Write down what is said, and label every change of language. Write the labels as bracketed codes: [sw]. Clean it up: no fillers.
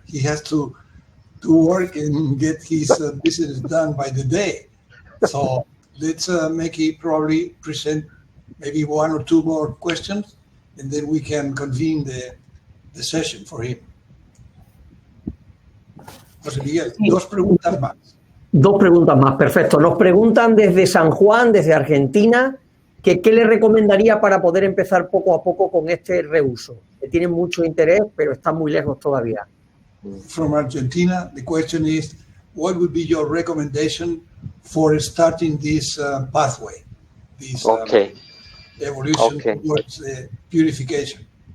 [en] He has to work and get his business done by the day. So let's make it probably present maybe one or two more questions, and then we can convene the session for him. [es] José Miguel, sí. Dos preguntas más. Dos preguntas más, perfecto. Nos preguntan desde San Juan, desde Argentina, que qué le recomendaría para poder empezar poco a poco con este reuso. Que tienen mucho interés, pero están muy lejos todavía. [en] From Argentina, the question is, what would be your recommendation for starting this pathway, this evolution towards purification?